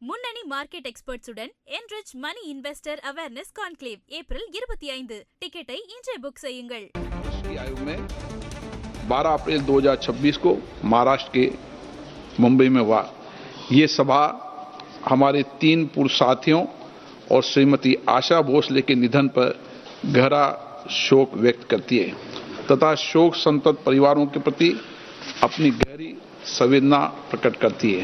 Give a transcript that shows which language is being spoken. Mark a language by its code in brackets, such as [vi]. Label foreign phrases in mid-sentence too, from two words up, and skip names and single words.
[ta] முன்னணி [en] market experts [ta] என்ரிச் மணி இன்வெஸ்டர் அவேர்னஸ் கான்க்ளேவ் ஏப்ரல் 25 டிக்கெட்டை இன்றே புக் செய்யுங்கள்। [hi] आयु में 12 अप्रैल 2026 को महाराष्ट्र के मुंबई में हुआ। ये सभा हमारे 3 पूर्व साथियों और श्रीमती आशा भोसले के निधन पर गहरा शोक व्यक्त करती है तथा शोक संतप्त परिवारों के प्रति अपनी गहरी संवेदना प्रकट करती है।